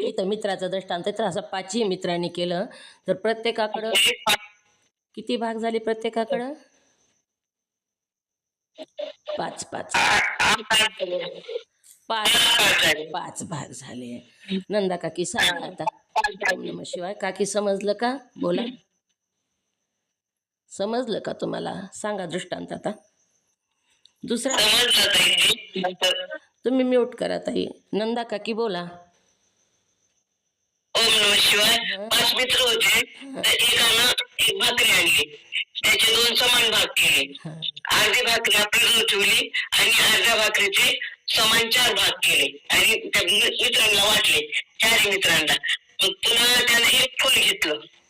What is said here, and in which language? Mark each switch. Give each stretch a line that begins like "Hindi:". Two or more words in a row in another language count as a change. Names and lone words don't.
Marathi: इथं मित्राचं दृष्टांत आहे, तर असं 5 मित्रांनी केलं तर प्रत्येकाकडं किती भाग झाले? प्रत्येकाकडं 5 भाग झाले. नंदा काकी सांगा आता.
Sanskrit: ओम नमः शिवाय.
Marathi: काकी समजलं का? बोला. समजलं का तुम्हाला? सांगा दृष्टांत आता. दुसरा तुम्ही म्यूट करा ताई. नंदा काकी बोला.
Sanskrit: ओम नमः शिवाय.
Marathi: 5 मित्र होते. एकानं एक भाकरी आणली. त्याचे 2 समान भाग केले. अर्धी भाकरी आपल्याजवळ ठेवली आणि अर्ध्या भाकरीचे समान 4 भाग केले आणि त्या मित्रांना वाटले. 4 मित्रांना. पुन्हा त्याने एक फळ घेतलं.